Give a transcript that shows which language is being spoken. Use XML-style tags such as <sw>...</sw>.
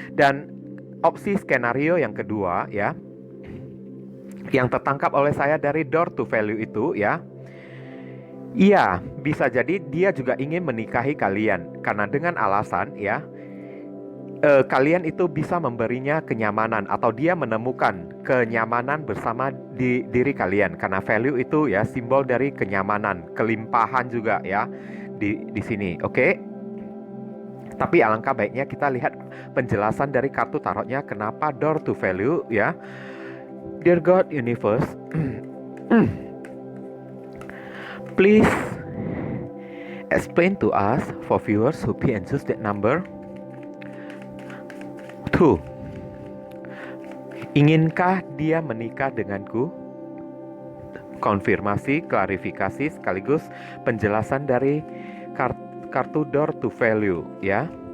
<id>Dan opsi skenario yang kedua ya, yang tertangkap oleh saya dari door to value itu ya, iya bisa jadi dia juga ingin menikahi kalian karena dengan alasan ya, kalian itu bisa memberinya kenyamanan atau dia menemukan kenyamanan bersama di diri kalian karena value itu ya simbol dari kenyamanan, kelimpahan juga ya di sini. Oke? Tapi alangkah baiknya kita lihat penjelasan dari kartu tarotnya kenapa door to value ya.</id> <en>Dear God Universe, please explain to us for viewers who pick and choose that number 2.</en> <id>Inginkah dia menikah denganku? Konfirmasi, klarifikasi sekaligus penjelasan dari kartu door to value ya.</id>